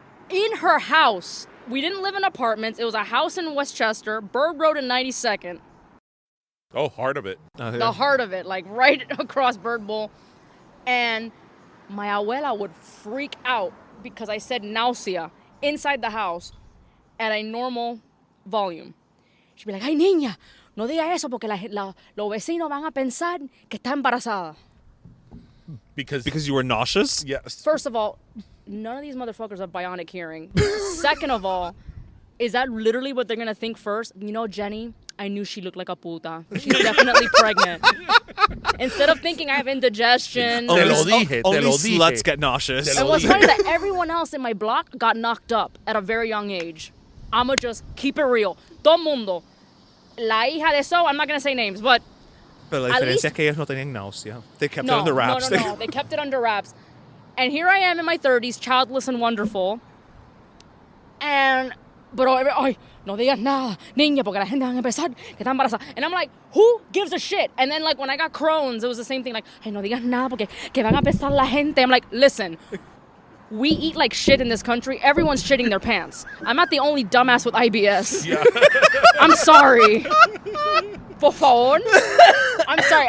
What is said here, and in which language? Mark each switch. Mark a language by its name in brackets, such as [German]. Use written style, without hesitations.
[English] In her house, we didn't live in apartments. It was a house in Westchester, Bird Road and 92nd. Oh, heart of it. The heart of it, like right across Bird Bowl. And my abuela would freak out because I said nausea inside the house at a normal volume. [Spanish] She'd be like, ay, niña, no diga eso porque los vecinos van a pensar que está embarazada. [English] Because you were nauseous? Yes. First of all, none of these motherfuckers have bionic hearing. Second of all, is that literally what they're going to think first? You know, Jenny, I knew she looked like a puta. She's definitely pregnant. Instead of thinking I have indigestion. [Spanish] Te lo dije, [English] Only [Spanish] te lo dije. [English] sluts get nauseous. And what's funny is that everyone else in my block got knocked up at a very young age. I'ma just keep it real. [Spanish] Todo mundo. La hija de [English] so, I'm not going to say names, but [Spanish] Pero la diferencia es que ellos no tenían náusea. [English] They kept it [Spanish] no, [English] under wraps. [Spanish] No. [English] They kept it under wraps. And here I am in my 30s, childless and wonderful. [Spanish] Ay, no digas nada, niña, porque la gente va a empezar que está embarazada. [English] And I'm like, who gives a shit? And then, like, when I got Crohn's, it was the same thing. Like, [Spanish] ay, no digas nada, porque que van a empezar la gente. [English] I'm like, listen, we eat like shit in this country. Everyone's shitting their pants. I'm not the only dumbass with IBS. Yeah. I'm sorry. Por favor. I'm sorry.